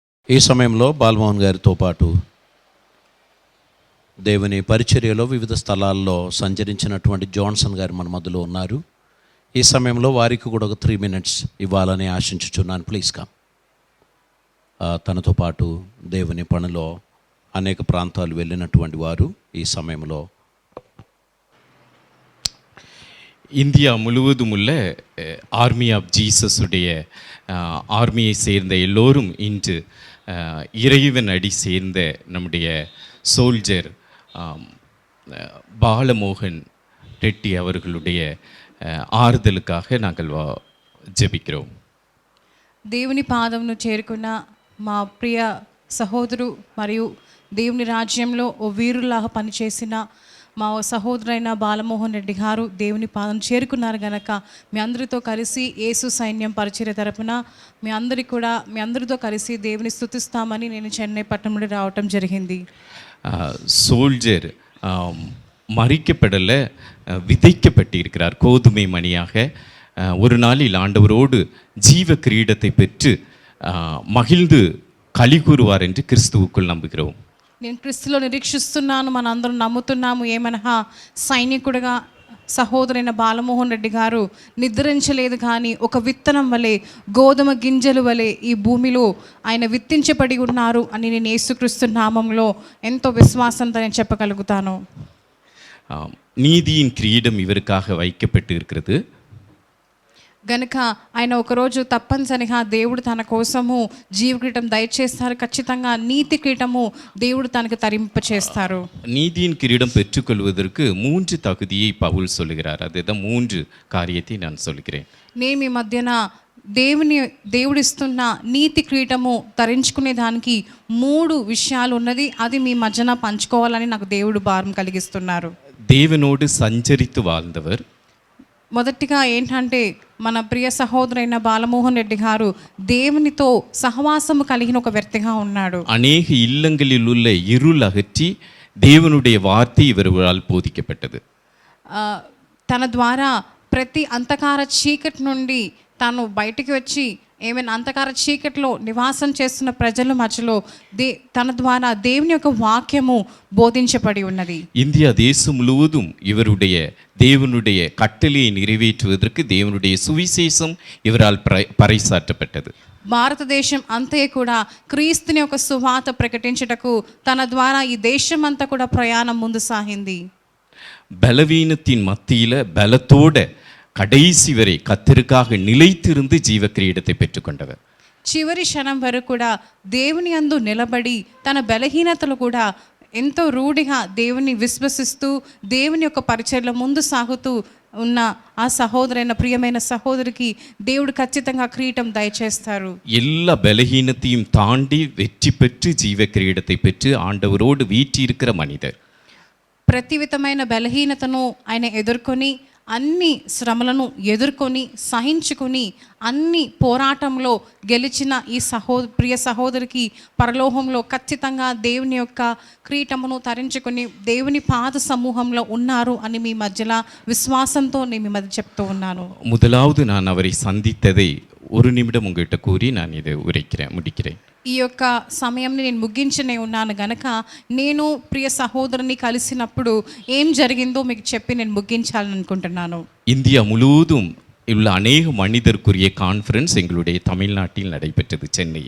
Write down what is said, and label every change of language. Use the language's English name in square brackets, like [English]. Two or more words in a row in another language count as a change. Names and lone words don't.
[Telugu] ఈ సమయంలో బాలమోహన్ గారితో పాటు దేవుని పరిచర్యలో వివిధ స్థలాల్లో సంచరించినటువంటి జాన్సన్ గారు మన మధ్యలో ఉన్నారు. ఈ సమయంలో వారికి కూడా ఒక 3 minutes ఇవ్వాలని ఆశించుచున్నాను. [English] please come. [Telugu] తనతో పాటు దేవుని పనిలో అనేక ప్రాంతాలు వెళ్ళినటువంటి వారు ఈ సమయంలో [Tamil] இந்தியா முழுவதும் உள்ள ஆர்மி ஆஃப் ஜீசஸ் உடைய ஆர்மியை சேர்ந்த எல்லோரும் இன்று இறைவன் அடி சேர்ந்த நம்முடைய சோல்ஜர் பாலமோகன் ரெட்டி அவர்களுடைய ఆరుదలుకాக నాங்கள் జపిக்கிறோం. [Telugu] దేవుని పాదమును చేరుకున్న మా ప్రియ సహోదరు మరియు దేవుని రాజ్యంలో ఓ వీరులాగా పనిచేసిన మా సహోదరైన బాలమోహన్ రెడ్డి గారు దేవుని పాదం చేరుకున్నారు గనక మీ అందరితో కలిసి యేసు సైన్యం పరిచర్య తరపున మీ అందరితో కలిసి దేవుని స్తుతిస్తామని నేను చెన్నై పట్టణం నుండి రావటం జరిగింది. [Tamil] சோல்ஜர் மறிக்கப்படலை, விதைக்கப்பட்டிருக்கிறார் கோதுமை மணியாக. ஒரு நாளில் ஆண்டவரோடு ஜீவ கிரீடத்தை பெற்று மகிழ்ந்து களி கூறுவார் என்று கிறிஸ்துவுக்குள் நம்புகிறோம். [Telugu] నేను క్రీస్తులో నిరీక్షిస్తున్నాను, మనందరం నమ్ముతున్నాము. ఏమనగా సైనికుడిగా సహోదరైన బాలమోహన్ రెడ్డి గారు నిద్రించలేదు, కానీ ఒక విత్తనం వలె, గోధుమ గింజలు వలె ఈ భూమిలో ఆయన విత్తించబడి ఉన్నారు అని నేను యేసుక్రీస్తు నామంలో ఎంతో విశ్వాసంతో నేను చెప్పగలుగుతాను. [Tamil] நீதியின் கிரீடம் இவருக்காக வைக்கப்பட்டு இருக்கிறது. [Telugu] గనుక ఆయన ఒకరోజు తప్పనిసరిగా దేవుడు తన కోసము జీవ కిరీటం దయచేస్తారు. ఖచ్చితంగా నీతి కిరీటము దేవుడు తనకు తరింప చేస్తారు. [Tamil] நீதியின் கிரீடம் பெற்றுக்கொள்வதற்கு 3 தகுதியை பவுல் சொல்லுகிறார். அதுதான் 3 காரியத்தை நான் சொல்கிறேன். [Telugu] నేను మీ మధ్యన దేవుడిస్తున్న నీతి కిరీటము ధరించుకునే దానికి 3 విషయాలు ఉన్నది. అది మీ మధ్యన పంచుకోవాలని నాకు దేవుడు భారం కలిగిస్తున్నారు. [Tamil] தேவனோடு சஞ்சரித்து வாழ்ந்தவர். [Telugu] మొదటిగా ఏంటంటే మన ప్రియ సహోదరైన బాలమోహన్ రెడ్డి గారు దేవునితో సహవాసము కలిగిన ఒక వ్యక్తిగా ఉన్నాడు. [Tamil] అనేక இல்லங்களில் உள்ள இருள் அகற்றி தேவனுடைய வார்த்தை இவரால் போதிக்கப்பட்டது. [Telugu] తన ద్వారా ప్రతి అంధకార చీకటి నుండి తాను బయటికి వచ్చి ఏమైనా అంధకార చీకటిలో నివాసం చేస్తున్న ప్రజల మధ్యలో తన ద్వారా దేవుని యొక్క వాక్యము బోధించబడి ఉన్నది. [Tamil] இந்தியா தேசம் முழுவதும் இவருடைய தேவனுடைய கட்டளையை நிறைவேற்றுவதற்கு தேவனுடைய சுவிசேஷம் இவரால் பறைசாற்றப்பட்டது. [Telugu] భారతదేశం అంతే కూడా క్రీస్తుని యొక్క సువార్త ప్రకటించుటకు తన ద్వారా ఈ దేశం అంతా కూడా ప్రయాణం ముందు సాగింది. [Tamil] பலவீனத்தின் மத்தியில பலத்தோட கடைசி வரை கர்த்தருக்காக நிலைத்திருந்து ஜீவ கிரீடத்தை பெற்றுக்கொண்டவர். [Telugu] చివరి క్షణం వరకు కూడా దేవుని యందు నిలబడి తన బలహీనతలు కూడా ఎంతో రూఢిగా దేవుని విశ్వసిస్తూ దేవుని యొక్క పరిచర్యలో ముందు సాగుతూ ఉన్న ఆ సహోదరైన ప్రియమైన సహోదరికి దేవుడు ఖచ్చితంగా కిరీటం దయచేస్తారు. [Tamil] எல்லா பலஹீனத்தையும் தாண்டி வெற்றி பெற்று ஜீவ கிரீடத்தை பெற்று ஆண்டவரோடு வீற்றிருக்கிற மனிதர். [Telugu] ప్రతి విధమైన బలహీనతను ఆయన ఎదుర్కొని అన్ని శ్రమలను ఎదుర్కొని సహించుకొని అన్ని పోరాటంలో గెలిచిన ఈ ప్రియ సహోదరికి పరలోకంలో ఖచ్చితంగా దేవుని యొక్క కిరీటమును ధరించుకొని దేవుని పాద సమూహంలో ఉన్నారు అని మీ మధ్యలో విశ్వాసంతో నేను మీ మధ్య చెప్తూ ఉన్నాను. [Tamil] முதலாவது நான் அவரை சந்தித்ததை 1 நிமிடம் உங்கள்கிட்ட கூறி நான் இதை முடிக்கிறேன். [Telugu] ఈ యొక్క సమయంని నేను ముగించనే ఉన్నాను గనక నేను ప్రియ సహోదరుని కలిసినప్పుడు ఏం జరిగిందో మీకు చెప్పి నేను ముగించాలని అనుకుంటున్నాను. [Tamil] இந்தியா முழுவதும் உள்ள அநேக மனிதருக்குரிய கான்ஃபரன்ஸ் எங்களுடைய தமிழ்நாட்டில் நடைபெற்றது, சென்னையில்.